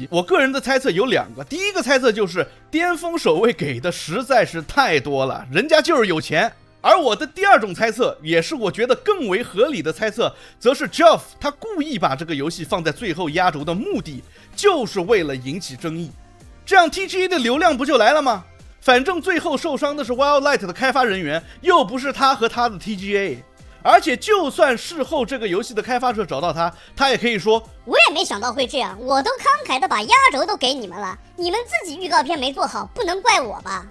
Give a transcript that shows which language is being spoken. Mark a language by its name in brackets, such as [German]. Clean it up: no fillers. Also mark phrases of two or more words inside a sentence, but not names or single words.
[Chinese] 我個人的猜測有2個，第一個猜測就是巔峰守衛給的實在是太多了，人家就是有錢。而我的第2種猜測，也是我覺得更為合理的猜測，則是 Geoff 他故意把這個遊戲放在最後壓軸的目的，就是為了引起爭議。這樣 TGA 的流量不就來了嗎？反正最後受傷的是 Wildlight 的開發人員，又不是他和他的 TGA。而且就算事後這個遊戲的開發者找到他，他也可以說，我也沒想到會這樣，我都慷慨的把壓軸都給你們了，你們自己預告片沒做好，不能怪我吧。